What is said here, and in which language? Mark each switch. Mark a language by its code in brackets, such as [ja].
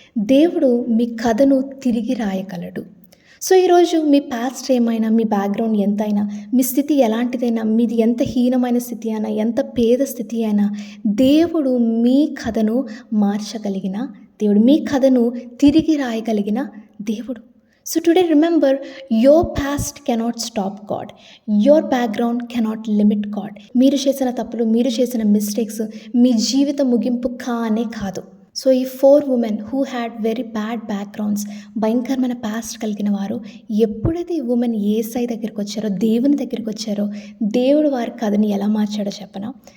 [te] దేవుడు మీ కథను తిరిగి రాయగలడు. సో ఈరోజు మీ పాస్ట్ ఏమైనా, మీ బ్యాక్గ్రౌండ్ ఎంతైనా, మీ స్థితి ఎలాంటిదైనా, మీది ఎంత హీనమైన స్థితి అయినా, ఎంత పేద స్థితి అయినా, దేవుడు మీ కథను మార్చగలిగిన దేవుడు, మీ కథను తిరిగి రాయగలిగిన దేవుడు. [en] So today remember, your past cannot stop God. Your background cannot limit God. [te] మీరు చేసిన తప్పులు, మీరు చేసిన మిస్టేక్స్ మీ జీవిత ముగింపు కానే కాదు. సో ఈ 4 [en] women who had very bad backgrounds, [te] భయంకరమైన పాస్ట్ కలిగిన వారు, ఎప్పుడైతే ఈ ఉమెన్ యేసయ్య దగ్గరికి వచ్చారో, దేవుని దగ్గరికి వచ్చారో, దేవుడు వారి కథని ఎలా మార్చాడో చెప్పనా?